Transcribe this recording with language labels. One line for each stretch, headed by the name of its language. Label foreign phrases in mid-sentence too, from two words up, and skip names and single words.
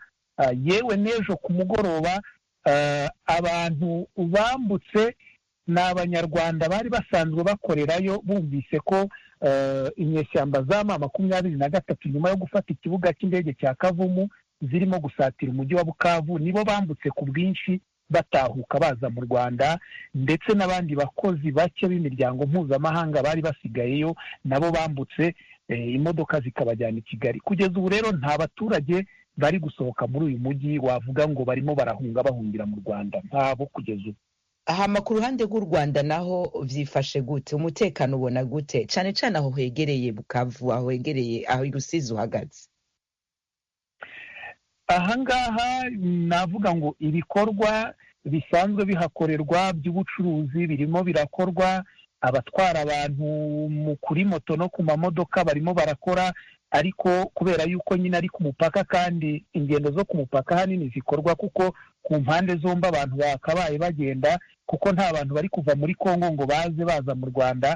Kinyarwanda: Yewe n'ejo ku mugoroba abantu bambutse ni Abanyarwanda bari basanzwe bakorerayo, bumvise ko inyeshyamba za M23 nyuma yo gufata ikibuga cy'indege cya Kavumu zirimo gusatira umujyi wa Bukavu, nibo bambutse ku bwinshi batahuka baza mu Rwanda, ndetse n'abandi bakozi bake b'imiryango mpuzamahanga bari basigayeyo nabo bambutse, imodoka zikabajyana i Kigali. Kugeza ubu rero nta baturage bari gusohoka muri uyu mujyi wavuga ngo barimo barahunga bahungira mu Rwanda, ntabo kugeza ubu.
Rundi: Hama ku ruhande rw'u Rwanda naho vyifashe gute? Umutekano ubona gute cane cane aho hegereye Bukavu, aho hegereye aho i Rusizi uhagaze?
Kinyarwanda: Ahangaha navuga ngo ibikorwa bisanzwe bihakorerwa by'ubucuruzi birimo birakorwa, abatwara abantu kuri moto no ku mamodoka barimo barakora, ariko kubera yuko nyine ari ku mupaka, kandi ingendo zo ku mupaka hanini zikorwa kuko ku mpande zombi abantu bakabaye bagenda, kuko nta bantu bari kuva muri Kongo ngo baza mu Rwanda.